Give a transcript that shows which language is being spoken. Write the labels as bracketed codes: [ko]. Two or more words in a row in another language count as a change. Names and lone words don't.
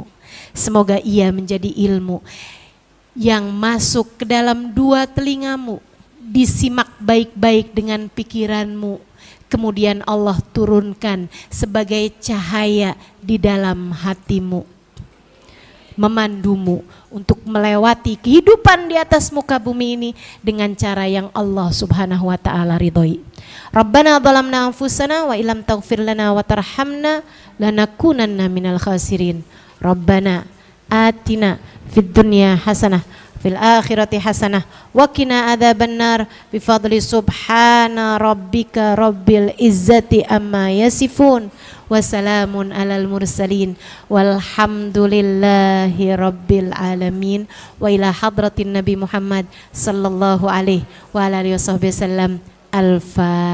[id] Semoga ia menjadi ilmu yang masuk ke dalam dua telingamu, disimak baik-baik dengan pikiranmu, kemudian Allah turunkan sebagai cahaya di dalam hatimu, memandumu untuk melewati kehidupan di atas muka bumi ini dengan cara yang Allah [ar] سبحانه وتعالى [id] ridhoi. [ar] ربنا ظلمنا أنفسنا وإن لم تغفر لنا وترحمنا لنكونن من الخاسرين. ربنا آتنا في الدنيا حسنة في الآخرة حسنة وقنا عذاب النار بفضل سبحان ربك رب العزة عما يصفون وسلام على المرسلين والحمد لله رب العالمين. وإلى حضرة النبي محمد صلى الله عليه وعلى آله وسلم.